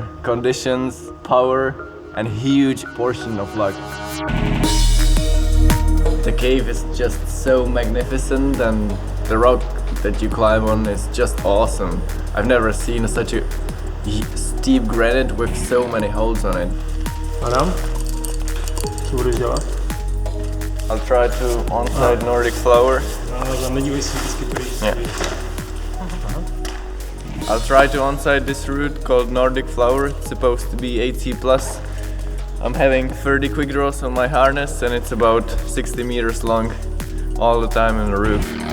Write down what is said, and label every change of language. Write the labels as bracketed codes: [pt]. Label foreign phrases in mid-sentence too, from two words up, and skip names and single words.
[en] Conditions, power, and huge portion of luck. The cave is just so magnificent, and the rock that you climb on is just awesome. I've never seen such a steep granite with so many holes on it. [cs] Adam, co budeš dělat? [en] I'll try to on-site Nordic flower. Yeah. I'll try to on-site this route called Nordic flower. It's supposed to be 8C+. I'm having 30 quick draws on my harness, and it's about 60 meters long all the time in the roof.